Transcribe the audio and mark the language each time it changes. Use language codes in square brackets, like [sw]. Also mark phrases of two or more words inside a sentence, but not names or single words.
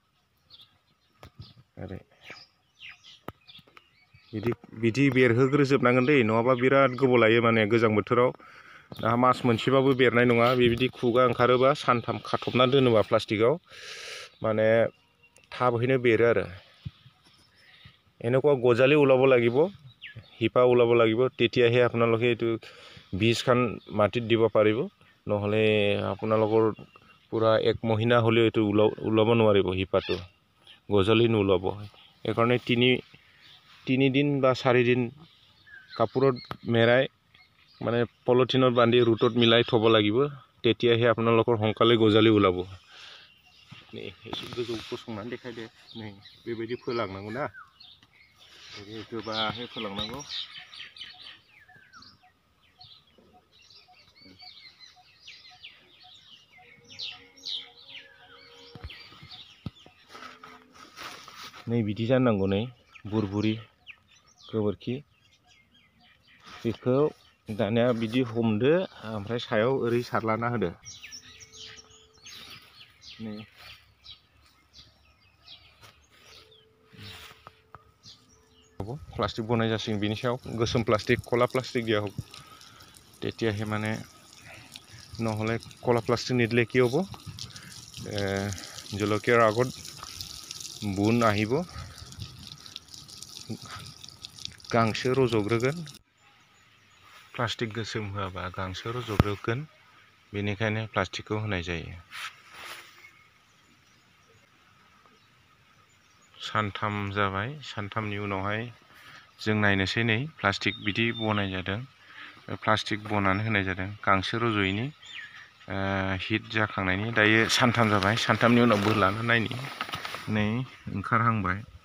[brx] ओरै बिदि बेरहोग्रोजोबनांगोन दै नङाबा बिराद गोबाव लायो माने गोजां बोथोराव दा मास मोनसेबाबो बेरनाय नङा बेबायदि खुगा ओंखारोबा सानथाम खाथबना दोनोबा प्लास्टिकआव মানে थाबैनो बेरो आरो [as] এনেকুৱা গজালি ওলাব লাগিব হিপা ওলাব লাগিব তেতিয়াহে আপোনালোকে এইটো বীজখান মাটিত দিব পাৰিব নহলে আপোনালোকৰ পুৰা 1 মহিনা হলে এইটো ওলাব নোৱাৰিব হিপাটো গজালি নোলাব এইকাৰণে 3 দিন বা 4 দিন কাপোৰত মেৰাই মানে পলিথিনত বান্ধি ৰুটত মিলাই থব লাগিব তেতিয়াহে আপোনালোকৰ হংকালে গজালি ওলাব [brx] नै এসে गोजौ गसंनानै देखायदो नै बेबायदि फोलांनांगौ ना गोबाङै फोलांनांगौ नै बिदि जानांगौ नै बुरबुरि गोबोरखि बेखौ दानिया बिदि हमदो ओमफ्राय सायाव ओरै सारलाना होदो नै प्लास्टिक बनाय जासिगोन बिनि सायाव गोसोम प्लास्टिक कला प्लास्टिक [as] দিয়া হ'ব তেতিয়াহে মানে নহলে কলা প্লাষ্টিক নিদিলে কি হ'ব জলকীয়াৰ আগত বুন আহিব [brx] गांसो रज'ग्रोगोन प्लास्टिक गोसोम होआबा गांसो रज'ग्रोगोन बेनिखायनो प्लास्टिकखौ होनाय जायो सानथाम जाबाय सानथामनि उनावहाय जों नायनोसै नै प्लास्टिक बिदि बनाय जादों प्लास्टिक बनानै होनाय जादों गांसो रज'यैनि हिट जाखांनायनि दायो सानथाम जाबाय सानथामनि उनाव बोलाना नायनि नै ओंखारहांबाय